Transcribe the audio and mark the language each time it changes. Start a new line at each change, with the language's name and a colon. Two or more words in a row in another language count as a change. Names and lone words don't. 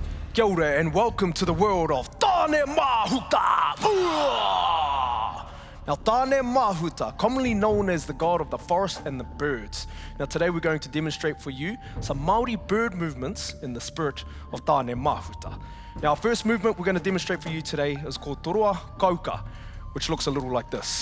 English: Kia ora and welcome to the world of Tāne Mahuta! Now, Tāne Mahuta, commonly known as the god of the forest and the birds. Now, today we're going to demonstrate for you some Māori bird movements in the spirit of Tāne Mahuta. Now, our first movement we're going to demonstrate for you today is called Toroa Kauka, which looks a little like this.